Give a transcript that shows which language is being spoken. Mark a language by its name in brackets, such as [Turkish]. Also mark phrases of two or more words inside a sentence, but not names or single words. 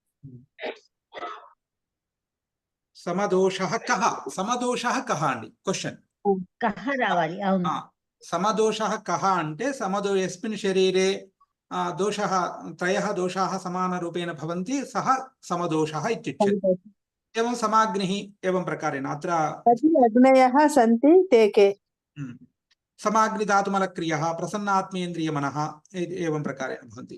[Sanskrit] సమదోషః కః, సమదోషః కః [Telugu] అండి క్వశ్చన్. కహ రావాలి. అవును. [Sanskrit] సమదోషః కః అంటే యస్మిన్ శరీరే దోషః త్రయః దోషాः సమానరూపేణ భవంతి సః సమదోషः ఇత్యుచ్యతే. एवं समाग्निः एवं प्रकारेण अत्र అగ్నయః సంతి తే కే. समाग्निधातुमलक्रियः प्रसन्नात्मेन्द्रियमनः एवं प्रकारेण भवन्ति.